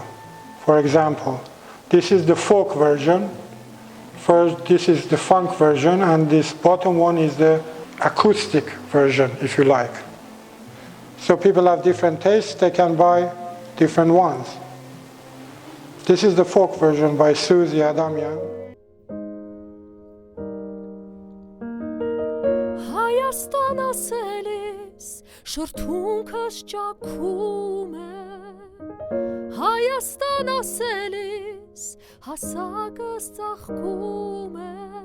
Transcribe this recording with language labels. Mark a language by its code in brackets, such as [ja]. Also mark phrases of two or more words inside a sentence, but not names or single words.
[en] For example, this is the folk version, first this is the funk version, and this bottom one is the acoustic version, if you like. So people have different tastes, they can buy different ones. This is the folk version by Suzy Adamian. [hy] Հայաստան ասելիս շրթունքս ճաքում է Հայաստան ասելիս հասակս ծաղկում է